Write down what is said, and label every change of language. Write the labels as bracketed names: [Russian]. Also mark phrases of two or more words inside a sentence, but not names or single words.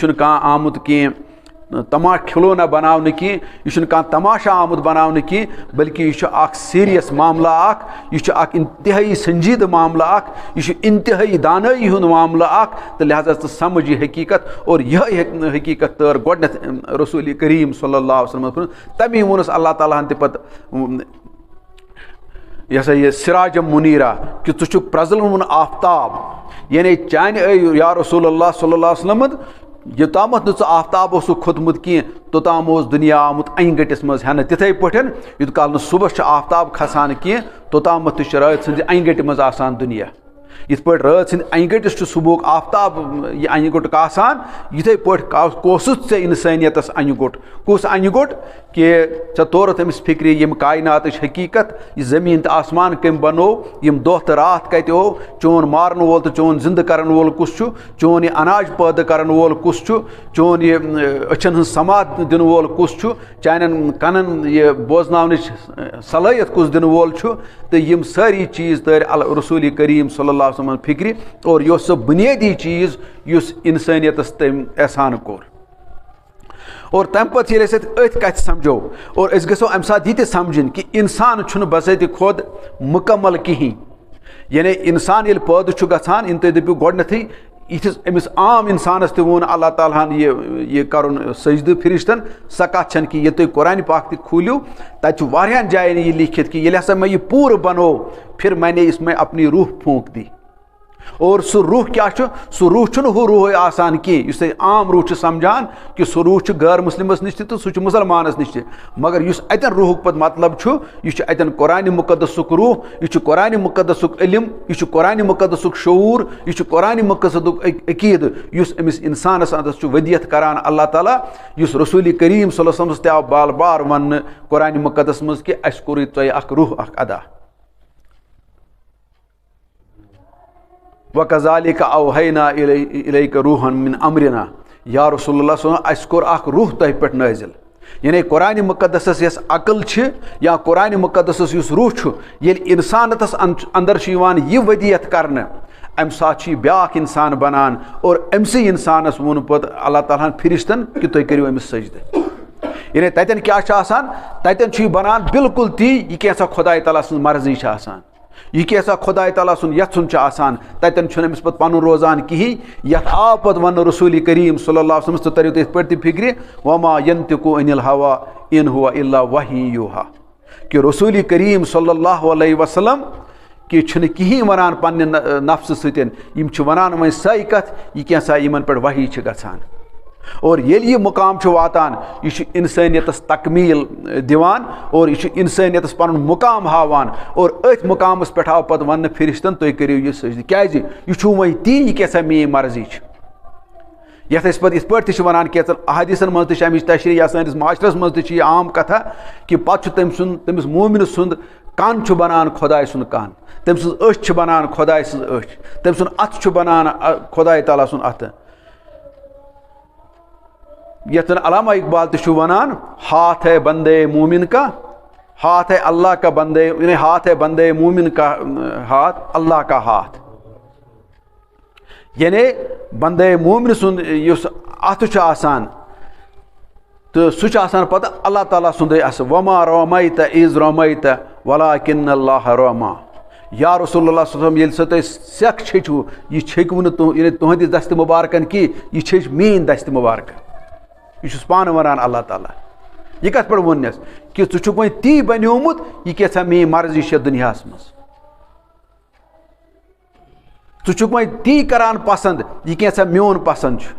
[Kashmiri] یہِ چھُنہٕ کانٛہہ آمُت کینٛہہ تماش کھلونہ بناونہٕ کینٛہہ، یہِ چھُنہٕ کانٛہہ تماشا آمُت بناونہٕ کینٛہہ، بلکہ یہِ چھُ اکھ سیریس معاملہ اکھ، یہِ چھُ اکھ انتہٲیی سنجیدٕ معاملہ اکھ، یہِ چھُ انتہٲیی دانٲیی ہُنٛد معاملہ اکھ، تہٕ لہذا ژٕ سمجھ یہِ حقیقت. اور یِہے حقیقت تٲر گۄڈنٮ۪تھ رسول کریم [Arabic] صلی اللہ علیہ وسلم. [Kashmiri] تمی ووٚنُس اللہ تعالیٰ ہن تہِ پتہٕ یہِ ہسا یہِ [Arabic] سراجم منیرا [Kashmiri] کہ ژٕ چھُکھ پرٛزلوُن آفتاب، یعنی چانہِ یا رسول اللہ [Arabic] صلی اللہ علیہ وسلم [Kashmiri] یوتامتھ نہٕ ژٕ آفتاب اوسُکھ کھوٚتمُت کینٛہہ توٚتام اوس دُنیا آمُت انہِ گٔٹِس منٛز ہٮ۪نہٕ. تِتھَے پٲٹھۍ یوٗت کال نہٕ صُبحس چھُ آفتاب کھسان کینٛہہ توٚتامتھ تہِ چھُ رٲژ سٕنٛزِ انہِ گٔٹہِ منٛز آسان دُنیا. یِتھ پٲٹھۍ رٲژ سٕنٛدِ انہِ گٔٹِس چھُ صُبحُک آفتاب یہِ انہِ گوٚٹ کاسان، یِتھَے پٲٹھۍ کوسُتھ ژےٚ اِنسٲنیتس انہِ گوٚٹ. کُس انہِ گوٚٹ کہ ژےٚ تورُتھ أمِس فِکرِ یِم کایناتٕچ حقیقت، یہِ زٔمیٖن تہٕ آسمان کٔمۍ بنوو، یِم دۄہ تہٕ راتھ کتہِ ہو، چون مارن وول تہٕ چون زِندٕ کرن وول کُس چھُ، چون یہِ اناج پٲدٕ کرن وول کُس چھُ، چون یہِ أچھن ہٕنٛز سماعت دِنہٕ وول کُس چھُ، چانٮ۪ن کنن یہِ بوزناونٕچ صلٲحیت کُس دِنہٕ وول چھُ. تہٕ یِم سٲری چیٖز تٲرۍ رسول کریم [Arabic] صلی اللہ علیہ وسلم [Kashmiri] فِکرِ. اور یہِ اوس سُہ بُنیٲدی چیٖز یُس انسٲنیتس تٔمۍ احسان کوٚر. اور تمہِ پتہٕ ییٚلہِ أسۍ أتھۍ کتھِ سمجھو، اور أسۍ گژھو امہِ ساتہٕ یہِ تہِ سمجھٕنۍ کہِ انسان چھُنہٕ بذاتِ خۄد مُکمل کِہیٖنۍ. یعنی انسان ییٚلہِ پٲدٕ چھُ گژھان یِن تُہۍ دٔپِو گۄڈنٮ۪تھٕے یِتھِس أمِس عام انسانس تہِ ووٚن اللہ تعالیٰ ہن یہِ کرُن سجدٕ فرشتن، سۄ کتھ چھنہٕ کہِ ییٚلہِ تُہۍ قرآنہِ پاک تہِ کھوٗلِو تتہِ چھُ واریاہن جاین یہِ لیکھِتھ کہِ ییٚلہِ ہسا مےٚ یہِ پوٗرٕ بنوو [Urdu] پھر میں نے اس میں اپنی روح پھونک دی. [Kashmiri] اور سُہ روح کیٛاہ چھُ؟ سُہ روح چھُنہٕ ہُہ روحے آسان کینٛہہ یُس تُہۍ عام روح چھِ سمجھان کہِ سُہ روح چھُ غٲر مُسلمس نِش تہِ تہٕ سُہ چھُ مُسلمانس نِش تہِ. مگر یُس اتٮ۪ن روحُک پتہٕ مطلب چھُ یہِ چھُ اتٮ۪ن قرآنہِ مُقدسُک روح، یہِ چھُ قرآنہِ مُقدسُک علم، یہِ چھُ قرآنہِ مُقدسُک شعوٗر، یہِ چھُ قرآنہِ مُقدسُک عقیٖدٕ یُس أمِس انسانس انٛدر چھُ ودیت کران اللہ تعالیٰ، یُس رسول کریم [Arabic] صلی اللہ علیہ وسلمس [Kashmiri] تہِ آو بار بار وننہٕ قرآنہِ مُقدس منٛز کہِ اسہِ کوٚرُے تۄہہِ اکھ روح اکھ ادا. [Arabic] وَكَذَلِكَ أَوْحَيْنَا إِلَيْكَ رُوحًا مِّنْ أَمْرِنَا. [Kashmiri] یا رسول اللہ [Arabic] صلی اللہ علیہ وسلم [Kashmiri] اسہِ کوٚر اکھ روح تۄہہِ پٮ۪ٹھ نٲزِل. یعنی قرآنہِ مُقدسس یۄس عقل چھِ یا قرآنہِ مُقدسس یُس روح چھُ، ییٚلہِ انسانتس انٛدر چھُ یِوان یہِ ودیت کرنہٕ امہِ ساتہٕ چھُ یہِ بیاکھ انسان بنان. اور أمسٕے انسانس ووٚن پتہٕ اللہ تعالیٰ ہن فرشتن کہِ تُہۍ کٔرِو أمِس سجدٕ. یعنی تتٮ۪ن کیٛاہ چھُ آسان؟ تتٮ۪ن چھُ یہِ بنان بالکل تی یہِ کینٛژھا خۄداے تعالیٰ سٕنٛز مرضی چھِ آسان، یہِ کینٛژھا خۄداے تعالیٰ سُنٛد یژھُن چھُ آسان. تتٮ۪ن چھُنہٕ أمِس پتہٕ پنُن روزان کِہیٖنۍ. یتھ آو پتہٕ وننہٕ رسول کریم [Arabic] صلی اللہ علیہ وسلم [Kashmiri] تہٕ تٔرِو تُہۍ یِتھ پٲٹھۍ تہِ فِکرِ [Arabic] وما ينطق عن الهوى ان هو الا وحی یوحى [Kashmiri] کہِ رسول کریم [Arabic] صلی اللہ علیہ وسلم [Kashmiri] کہِ چھُنہٕ کِہیٖنۍ ونان پننہِ نفسہٕ سۭتۍ، یِم چھِ ونان وۄنۍ سۄے کتھ یہِ کینٛژھا یِمن پٮ۪ٹھ وحی چھِ گژھان. اور ییٚلہِ یہِ مُقام چھُ واتان یہِ چھُ انسٲنیتس تکمیٖل دِوان اور یہِ چھُ انسٲنیتس پنُن مُقام ہاوان. اور أتھۍ مُقامس پٮ۪ٹھ آو پتہٕ وننہٕ فرشتن تُہۍ کٔرِو یہِ سجدٕ. کیٛازِ؟ یہِ چھُو وۄنۍ تی یہِ کیٛاہ میٲنۍ مرضی چھِ. یتھ أسۍ پتہٕ یِتھ پٲٹھۍ تہِ چھِ ونان کینٛژن احادیٖثن منٛز تہِ چھِ امِچ تشریح، یا سٲنِس معاشرس منٛز تہِ چھِ یہِ عام کتھا کہِ پتہٕ چھُ تٔمِس مومِن سُنٛد کن چھُ بنان خۄداے سُنٛد کن، تٔمۍ سٕنٛز أچھ چھِ بنان خۄداے سٕنٛز أچھ، تٔمۍ سُنٛد اتھٕ چھُ بنان خۄداے تعالیٰ سُنٛد اتھٕ. یتھ علامہ اقبال تہِ چھُ ونان [Urdu] ہاتھ ہے بندے مومن کا، ہاتھ ہے اللہ کا بندے، یعنی ہاتھ ہے بندے مومن کا ہاتھ اللہ کا ہاتھ. [Kashmiri] یعنی بندے مومن سُنٛد یُس اتھٕ چھُ آسان تہٕ سُہ چھُ آسان پتہٕ اللہ تعالیٰ سُنٛدے اَسہِ. [Arabic] وما رمیت اذ رمیت ولکن اللہ رما. [Kashmiri] یا رسول اللہ [Arabic] صلی اللہ علیہ وسلم [Kashmiri] ییٚلہِ سۄ تُہۍ سٮ۪کھ چھیٚچوٕ یہِ چھیٚکوٕ نہٕ یعنی تُہنٛدِس دستہِ مُبارکن کینٛہہ، یہِ چھیٚچ میٲنۍ دستہِ مُبارکن. یہِ چھُس پانہٕ ونان اللہ تعالیٰ. یہِ کتھ پٮ۪ٹھ ووٚننس کہِ ژٕ چھُکھ وۄنۍ تی بنیومُت یہِ کیٛاہ میٲنۍ مرضی چھےٚ دُنیاہس منٛز. ژٕ چھُکھ وۄنۍ تی کران پسنٛد یہِ کینٛژھا میون پسنٛد چھُ.